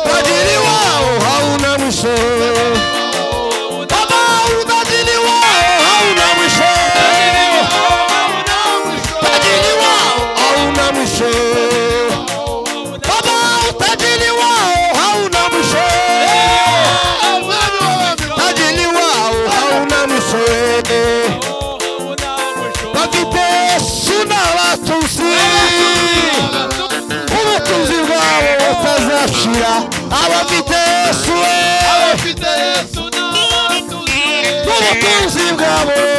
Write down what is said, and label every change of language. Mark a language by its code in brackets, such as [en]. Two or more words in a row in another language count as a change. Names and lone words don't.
[sw] tajiri wao hauna mwisho. Baba, utajiri wao hauna mwisho, tajiri wao hauna mwisho. Baba, utajiri wao hauna mwisho, tajiri wao hauna mwisho. [rw] Bafite Yesu n'abatuzi, ubutunzi bwabo butazashira. Abafite Yesu, ubutunzi bwabo.